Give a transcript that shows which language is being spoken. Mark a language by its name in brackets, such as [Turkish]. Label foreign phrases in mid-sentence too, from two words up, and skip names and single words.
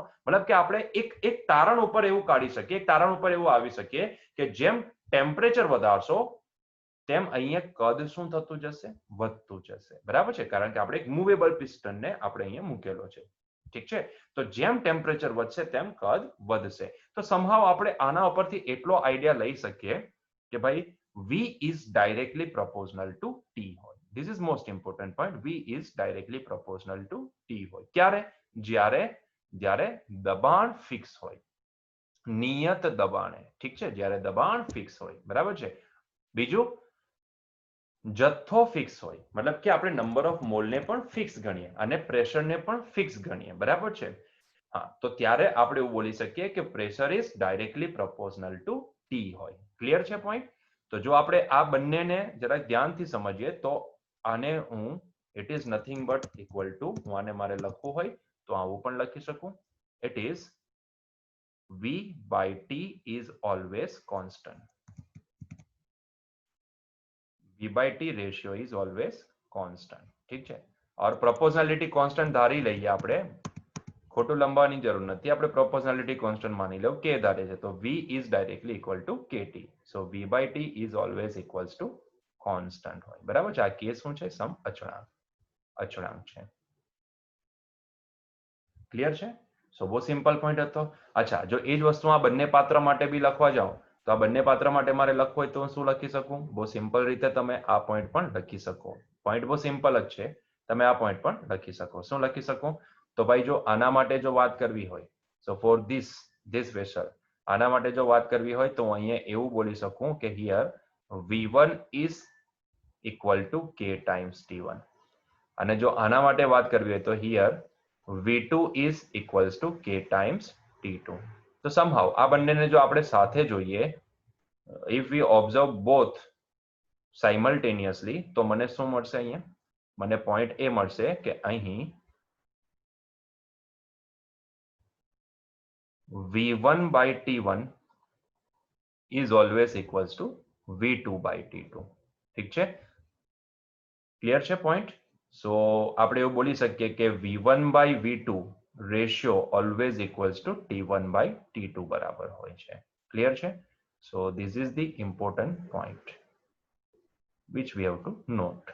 [Gujarati] મતલબ કે આપણે એક તારણ ઉપર એવું કાઢી શકીએ, એક તારણ ઉપર એવું આવી શકીએ કે જેમ ટેમ્પરેચર વધારશો તેમ અહીંયા કદ શું થતું જશે? વધતું જશે. બરાબર છે? કારણ કે આપણે એક મૂવેબલ પિસ્ટનને આપણે અહીંયા મૂકેલો છે. ઠીક છે? તો જેમ ટેમ્પરેચર વધશે તેમ કદ વધશે. તો somehow આપણે આના ઉપરથી એટલો આઈડિયા લઈ શકીએ કે ભાઈ [English] V is directly proportional to T [Gujarati] હોય. [English] This is most important point. V is directly proportional to T [Gujarati] હોય. ક્યારે? જ્યારે દબાણ ફિક્સ હોય, નિયત દબાણે. ઠીક છે? જ્યારે દબાણ ફિક્સ હોય. બરાબર છે? બીજું, જથ્થો ફિક્સ હોય, મતલબ કે આપણે [English] number of moleને [Gujarati] પણ ફિક્સ ગણીએ અને પ્રેશરને પણ ફિક્સ ગણીએ. બરાબર છે? હા, તો ત્યારે આપણે એવું બોલી શકીએ કે [English] pressure is directly proportional to T [Gujarati] હોય. ક્લિયર છે પોઈન્ટ? તો જો આપણે આ બંનેને જરા ધ્યાનથી સમજીએ તો આને હું [English] it is nothing but equal to, [Gujarati] હું આને મારે લખવું હોય તો આવું પણ લખી શકું. [English] It is V by T is always constant. V by T ratio is always constant. [Gujarati] ઠીક છે? और [English] proportionality constant [Gujarati] ધારી લઈએ આપણે, ખોટું લંબાવવાની જરૂર નથી. આપણે [English] proportionality constant [Gujarati] માની લઉં કે ધારે છે તો [English] V is directly equal to KT. So V by T is always equals to constant હોય. [Gujarati] બરાબર છે? આ કેસ શું છે? સમ અચળાંક છે. ક્લિયર છે? સો બહુ સિમ્પલ પોઈન્ટ હતો. અચ્છા, જો એ જ વસ્તુ આ બંને પાત્ર માટે બી લખવા જાઓ તો આ બંને પાત્ર માટે મારે લખવું હોય તો શું લખી શકું? બહુ સિમ્પલ રીતે તમે આ પોઈન્ટ પણ લખી શકો. પોઈન્ટ બહુ સિમ્પલ જ છે. તમે આ પોઈન્ટ પણ લખી શકો. શું લખી શકો? તો ભાઈ જો આના માટે જો વાત કરવી હોય, [English] so for this vessel, [Gujarati] આના માટે જો વાત કરવી હોય તો હું અહીંયા એવું બોલી શકું કે [English] here V1 is equal to K times T1. [Gujarati] અને જો આના માટે વાત કરવી હોય તો [English] here V2 is equals to K times T2. [Gujarati] તો somehow આ બંનેને જો આપણે સાથે જોઈએ, [English] if we observe both simultaneously [Gujarati] તો મને શું મળશે? અહીંયા મને પોઈન્ટ એ મળશે કે અહીં [English] V1 by T1 is always equals to V2 by T2. [Gujarati] ઠીક છે? ક્લિયર છે પોઈન્ટ? સો આપણે એવું બોલી શકીએ કે [English] V1 by V2 ratio always equals to T1 by T2 [Gujarati] બરાબર હોય છે. ક્લિયર છે? [English] So this is the important point which we have to note.